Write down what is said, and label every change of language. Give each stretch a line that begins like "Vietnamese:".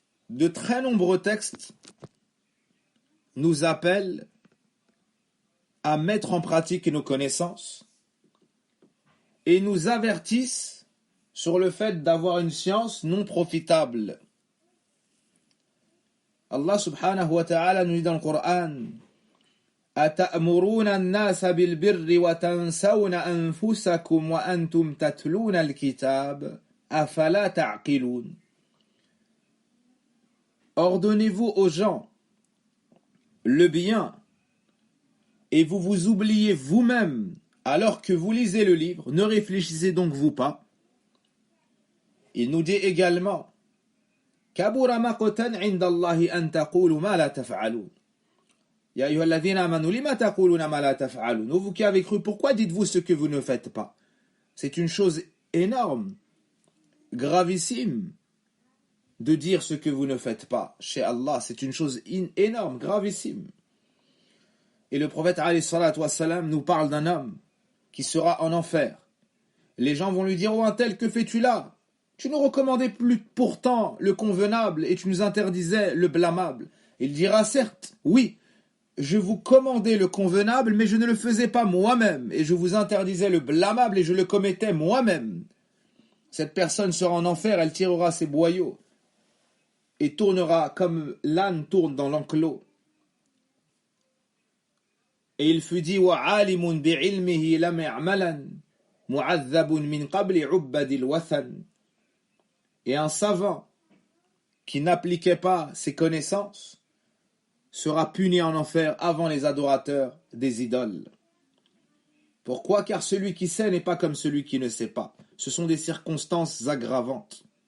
French: De très nombreux textes nous appellent à mettre en pratique nos connaissances et nous avertissent sur le fait d'avoir une science non profitable. Allah subhanahu wa ta'ala nous dit dans le Coran:
Arabic: أَتَأْمُرُونَ النَّاسَ بِالْبِرِّ وَتَنْسَوْنَ أَنفُسَكُمْ وَأَنْتُمْ تَتْلُونَ الْكِتَابَ أَفَلَا تَعْقِلُونَ.
French: Ordonnez-vous aux gens le bien et vous vous oubliez vous-même alors que vous lisez le livre, ne réfléchissez donc vous pas. Il nous dit également:
Arabic: كَبُرَ مَقْتًا عِنْدَ اللَّهِ أَنْ تَقُولُوا مَا لَا تَفْعَلُونَ. يَا أَيُّهَا الَّذِينَ آمَنُوا لِمَ تَقُولُونَ مَا لَا تَفْعَلُونَ.
French: Vous qui avez cru, pourquoi dites-vous ce que vous ne faites pas? C'est une chose énorme, gravissime, de dire ce que vous ne faites pas. Chez Allah, c'est une chose énorme, gravissime. Et le prophète alayhi salatu wassalam nous parle d'un homme qui sera en enfer. Les gens vont lui dire: oh un tel, que fais-tu là? Tu nous recommandais plus pourtant le convenable et tu nous interdisais le blâmable. Il dira: certes, oui, je vous commandais le convenable, mais je ne le faisais pas moi-même, et je vous interdisais le blâmable et je le commettais moi-même. Cette personne sera en enfer, elle tirera ses boyaux et tournera comme l'âne tourne dans l'enclos. Et il fut dit:
Arabic: وَعَالِمٌ بِعِلْمِهِ لَمْ يَعْمَلًا مُعَذَّبٌ مِنْ قَبْلِ عُبَّدِ الْوَثَنِ.
French: Et un savant qui n'appliquait pas ses connaissances sera puni en enfer avant les adorateurs des idoles. Pourquoi? Car celui qui sait n'est pas comme celui qui ne sait pas. Ce sont des circonstances aggravantes.